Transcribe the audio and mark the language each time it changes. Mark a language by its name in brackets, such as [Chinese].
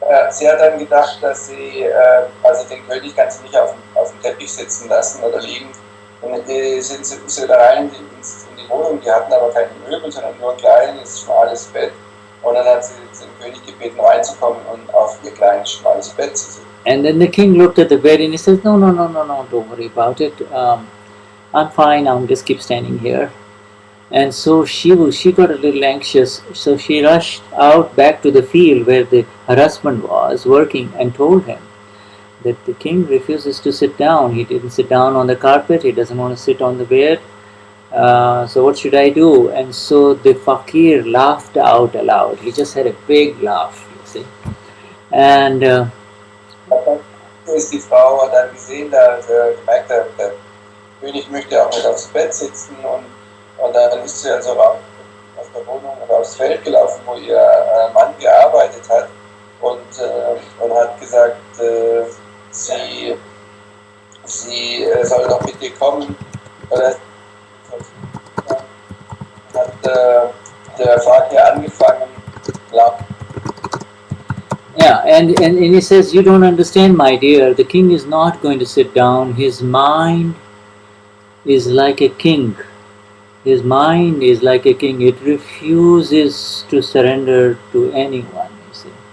[German] Sie hat dann gedacht, dass sie, also den König kann sie nicht auf dem Teppich sitzen lassen oder liegen. Und sind sie da rein in die Wohnung, die hatten aber keine Möbel, sondern nur ein kleines, schmales Bett. Und dann hat sie den König gebeten, reinzukommen und auf ihr kleines, schmales Bett zu sitzen. [English] And then the king looked at the bed and he says, no, don't worry about it. I'm fine, I'll just keep standing here. And so she got a little anxious, so she rushed out back to the field where her husband was working and told him that the king refuses to sit down. He didn't sit down on the carpet, he doesn't want to sit on the bed. So what should I do? And so the fakir laughed out aloud. He just had a big laugh, you see. And [German] die Frau hat dann gesehen, dass gemerkt hat, der König möchte auch nicht aufs Bett sitzen und dann ist sie also raus aus der Wohnung oder aufs Feld gelaufen, wo ihr Mann gearbeitet hat und hat gesagt, sie soll doch bitte kommen. Oder hat der Fakir angefangen, laut. [English] Yeah, and he says, "You don't understand, my dear. The king is not going to sit down. His mind is like a king. His mind is like a king. It refuses to surrender to anyone, you see.